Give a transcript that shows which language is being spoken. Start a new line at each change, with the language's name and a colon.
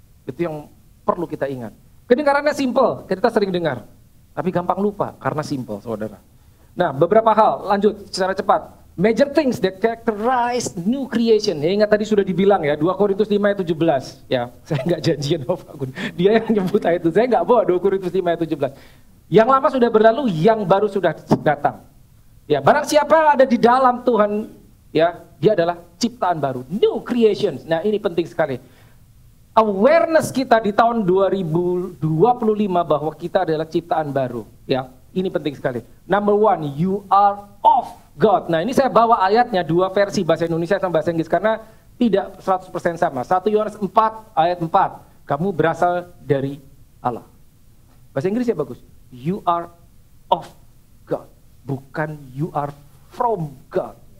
Indonesian: Itu yang perlu kita ingat. Kedengarannya simple, kita sering dengar. Tapi gampang lupa karena simple, saudara. Nah, beberapa hal, lanjut secara cepat.
English: Major things that characterize new creation.
Indonesian: Ya, ingat tadi sudah dibilang ya, 2 Korintus 5 ayat 17. Ya, saya nggak janjian sama Pak Gun. Dia yang nyebut ayat itu. Saya nggak bawa 2 Korintus 5 ayat 17. Yang lama sudah berlalu, yang baru sudah datang. Ya, barang siapa ada di dalam Tuhan, ya, dia adalah ciptaan baru, new creation. Nah, ini penting sekali. Awareness kita di tahun 2025 bahwa kita adalah ciptaan baru, ya. Ini penting sekali.
English: Number one, you are of God.
Indonesian: Nah, ini saya bawa ayatnya 2 versi bahasa Indonesia sama bahasa Inggris karena tidak 100% sama. 1 Yohanes 4 ayat 4. Kamu berasal dari Allah. Bahasa Inggrisnya bagus.
English: You are of God. Bukan you are from God.